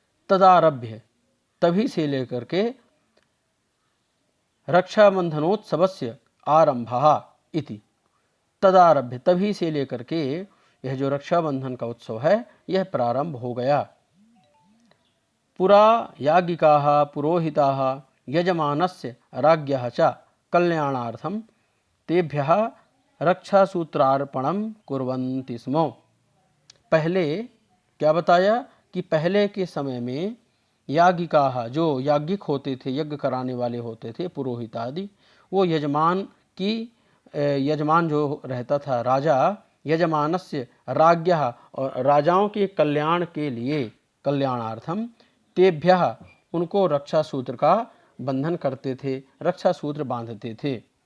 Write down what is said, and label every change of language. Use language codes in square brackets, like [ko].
[sa] तदारभ्य, [hi] तभी से लेकर के [sa] रक्षाबंधनोत्सवस्य आरंभः इति। [hi] तदारभ्य, तभी से लेकर के यह जो रक्षाबंधन का उत्सव है यह प्रारंभ हो गया। [sa] पुरा याज्ञिकाः पुरोहिताः यजमानस्य राज्ञः च कल्याणार्थं तेभ्यः रक्षासूत्रार्पणं कुर्वन्ति स्म। [hi] पहले क्या बताया कि पहले के समय में याज्ञिकाः, जो याज्ञिक होते थे, यज्ञ कराने वाले होते थे, पुरोहित आदि, वो यजमान जो रहता था राजा, [sa] यजमानस्य राज्ञः, [hi] और राजाओं के कल्याण के लिए, [sa] कल्याणार्थम तेभ्यः, [hi] उनको रक्षा सूत्र का बंधन करते थे, रक्षा सूत्र बांधते थे।